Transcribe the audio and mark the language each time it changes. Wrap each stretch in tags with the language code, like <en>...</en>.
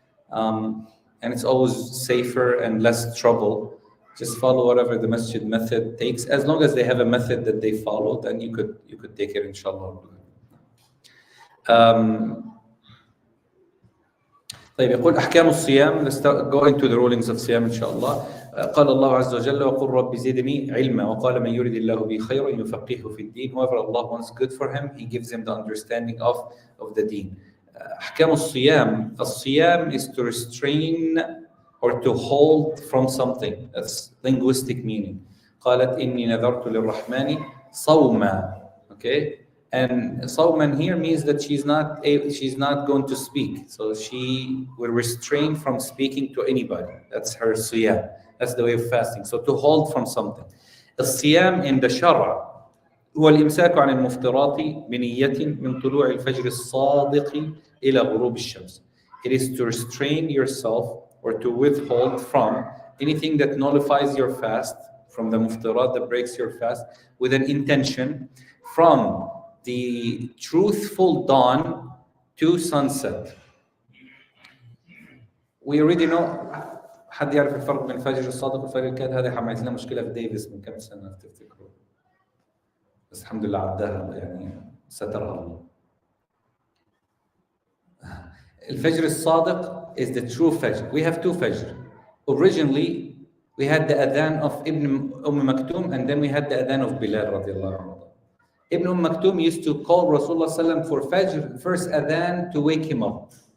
<en>And it's always safer and less trouble. Just follow whatever the masjid method takes. As long as they have a method that they follow, then you could take it, inshallah.</en> <ar>طيب يقول أحكام الصيام.</ar> <en>Let's go into the rulings of</en> <ar>صيام إن شاء الله. قال الله عز وجل وقل رب زدني علما وقال من يريد الله به خيرا يفقهه في الدين.</ar> <en>Whoever Allah wants good for him, He gives him the understanding of the deen.</en> <ar>أحكام الصيام.</ar> <en>الصيام is to restrain or to hold from something. That's linguistic meaning.</en> <ar>قالت إني نذرت للرحمن صوما.</ar> <en>Okay. And Sawman here means that she's not going to speak. So she will refrain from speaking to anybody. That's her siyam. That's the way of fasting. So to hold from something.</en> <ar>الصيام</ar> <en>in the</en> <ar>شرع هو الإمساك عن المفطرات بنية من طلوع الفجر الصادق إلى غروب الشمس.</ar> <en>It is to restrain yourself or to withhold from anything that nullifies your fast, from the muftarat that breaks your fast, with an intention from the truthful dawn to sunset. We already know.</en> <ar>حد يعرف الفرق بين الفجر الصادق والفجر الكاذب؟ هذه حملت لنا مشكلة في ديفيس من كم سنة تفتكروا؟ بس الحمد لله عداها، يعني سترها الله. الفجر الصادق</ar> <en>is the true fajr. We have two fajr. Originally, we had the adhan of Ibn Maktoum, and then we had the adhan of Bilal radiallahu anhu. Ibn Maktoum used to call Rasulullah sallam for Fajr, first adhan, to wake him up.</en>